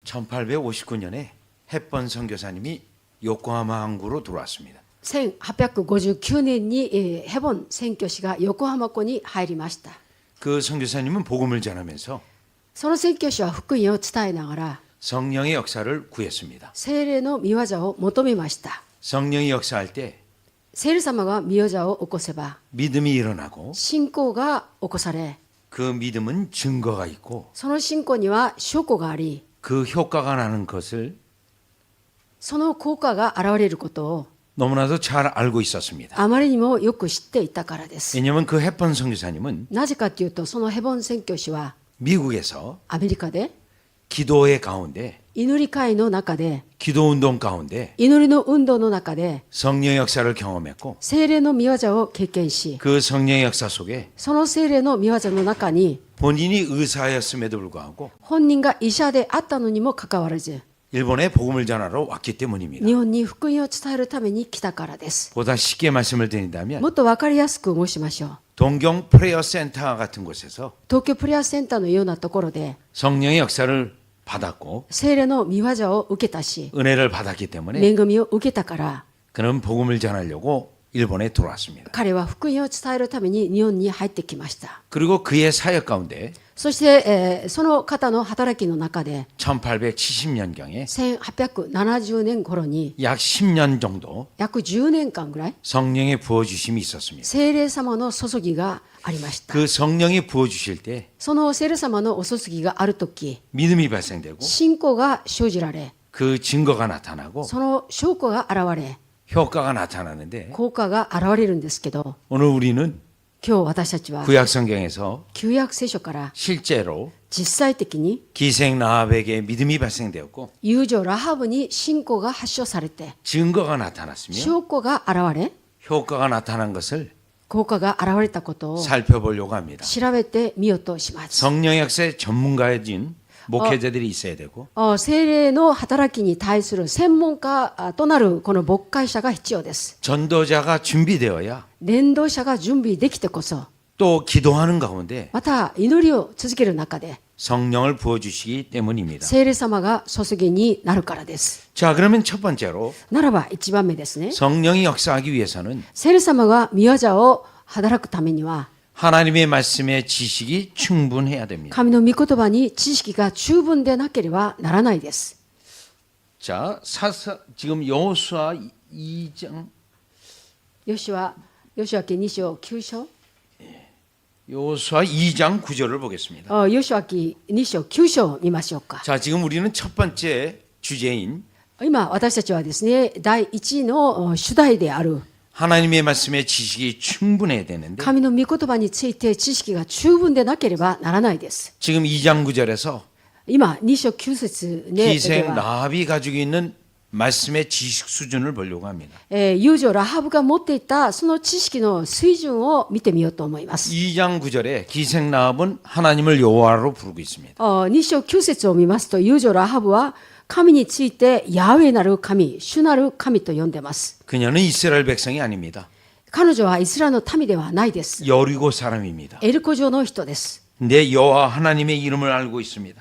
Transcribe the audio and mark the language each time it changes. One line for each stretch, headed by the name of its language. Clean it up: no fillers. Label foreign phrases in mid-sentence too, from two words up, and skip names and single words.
Korean: 1859년에 햇번 선교사님이 요코하마 항구로 들어왔습니다.
Japanese: 1859 年にヘボン宣教師が横浜湖に入りました。
Korean: 그 선교사님은 복음을 전하면서
Japanese: その宣教師は福音を伝えながら
Korean: 성령의 역사를 구했습니다.
Japanese: 聖霊の御業を求めました。
Korean: 성령이 역사할 때
Japanese: 聖霊様が御業を起こせば
Korean: 믿음이 일어나고
Japanese: 信仰が起こされ、
Korean: 그 믿음은 증거가 있고
Japanese: その信仰には証拠があり、
Korean: 그 효과가 나는 것을
Japanese: その効果が現れることを
Korean: 너무나도 잘 알고 있었습니다.
Japanese: あまりにもよく知っていたからです。
Korean: 왜냐하면 그 햇번 선교사님은
Japanese: なぜかというと、そのヘボン宣教師は
Korean: 미국에서
Japanese: アメリカで
Korean: 기도의 가운데
Japanese: 祈り会の中で、
Korean: 기도 운동 가운데
Japanese: 祈りの運動の中で
Korean: 성령의 역사를 경험했고
Japanese: 聖霊の御業を経験し、
Korean: 그 성령의 역사 속에
Japanese: その聖霊の御業の中に
Korean: 본인이 의사였음에도 불구하고
Japanese: 本人が医者であったのにもかかわらず、
Korean: 일본에 복음을 전하러 왔기 때문입니다.
Japanese: 日本に福音を伝えるために来たからです。
Korean: 보다 쉽게 말씀을 드린다면
Japanese: もっと分かりやすく申しましょう。
Korean: 동경 프레어 센터 같은 곳에서
Japanese: 東京プレアセンターのようなところで
Korean: 성령의 역사를 받았고
Japanese: 聖霊の御業を受けたし、
Korean: 은혜를 받았기 때문에
Japanese: 恵みを受けたから、
Korean: 그는 복음을 전하려고 일본에 들어왔습니다.
Japanese: 彼は福音を伝えるために日本に入ってきました。
Korean: 그리고 그의 사역 가운데
Japanese: そして、その方の働きの中で
Korean: 1870년경에
Japanese: 1870年頃に
Korean: 약 10년 정도
Japanese: 約10年間ぐらい
Korean: 성령의 부어주심이 있었습니다.
Japanese: 聖霊様の注ぎがありました。
Korean: 그 성령이 부어주실 때
Japanese: その聖霊様のお注ぎがあるとき、
Korean: 믿음이 발생되고
Japanese: 信仰が生じられ、
Korean: 그 증거가 나타나고
Japanese: その証拠が現れ、
Korean: 효과가 나타나는데
Japanese: 効果が現れるんですけど、
Korean: 오늘 우리는
Japanese: 今日私たちは
Korean: 구약 성경에서
Japanese: 旧約聖書から
Korean: 실제로
Japanese: 実際的に
Korean: 기생 라합에게 믿음이 발생되었고
Japanese: 遊女ラハブに信仰が発症されて、
Korean: 증거가 나타났으며
Japanese: 証拠が現れ、
Korean: 효과가 나타난 것을
Japanese: 効果が現れたことを
Korean: 살펴보려고 합니다.
Japanese: 調べてみようとします。
Korean: 성령 역사의 전문가인 목회자들이 있어야 되고
Japanese: 聖霊の働きに対する専門家となるこの牧会者が必要です。
Korean: 전도자가 준비되어야
Japanese: 伝道者が準備できてこそ、
Korean: 또 기도하는 가운데
Japanese: また祈りを続ける中で
Korean: 성령을 부어주시기 때문입니다.
Japanese: 聖霊様が注ぎになるからです。
Korean: 자, 그러면 첫 번째로
Japanese: ならば一番目ですね。
Korean: 성령이 역사하기 위해서는
Japanese: 聖霊様が御業を働くためには、
Korean: 하나님의 말씀의 지식이 충분해야 됩니다.
Japanese: 神の御言葉に知識が十分でなければならないです。
Korean: 자, 지금 여호수아 2장
Japanese: ヨシュア記2章9章、
Korean: 여호수아 2장 9절을 보겠습니다.
Japanese: ヨシュア記2章9章を見ましょうか。
Korean: 자, 지금 우리는 첫 번째 주제인
Japanese: 今私たちはですね、第一の主題である
Korean: 하나님의 말씀의 지식이 충분해야 되는데
Japanese: 神の御言葉について知識が十分でなければならないです。
Korean: 지금 2장 9절에서
Japanese: 今2章9節で
Korean: 기생
Japanese: は、
Korean: 라합이 가지고 있는 말씀의 지식 수준을 보려고 합니다.
Japanese: 遊女ラハブが持っていたその知識の水準を見てみようと思います。
Korean: 2장 9절에 기생 라합은 하나님을 여호와로 부르고 있습니다.
Japanese: 2 章9節を見ますと、遊女ラハブは神についてヤーウェなる神、主なる神と呼んでます。
Korean: 그녀는 이스라엘 백성이 아닙니다.
Japanese: 彼女はイスラエルの民ではないです。
Korean: 여리고 사람입니다.
Japanese: エルコ城の人です。
Korean: 근데 여호와 하나님의 이름을 알고 있습니다.